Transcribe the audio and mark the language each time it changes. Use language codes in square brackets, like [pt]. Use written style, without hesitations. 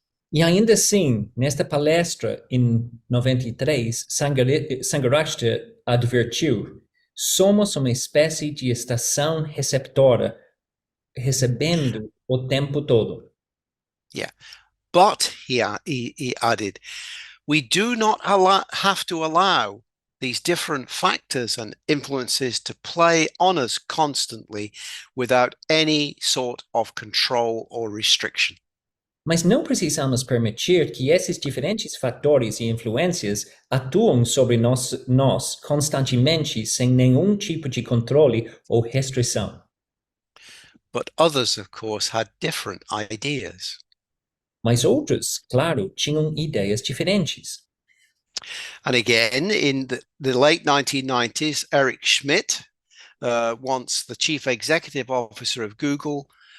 [pt] E ainda assim, nesta palestra em 93, Sangharakshita advertiu: somos uma espécie de estação receptora, recebendo o tempo todo. [en] Yeah, but he added, we do not have to allow these different factors and influences to play on us constantly without any sort of control or restriction. [pt] Mas não precisamos permitir que esses diferentes fatores e influências atuem sobre nós constantemente sem nenhum tipo de controle ou restrição. [en] But others, of course, had different ideas. [pt] Mas outros, claro, tinham ideias diferentes. [en] And again, in the late 1990s, Eric Schmidt, once the chief executive officer of Google,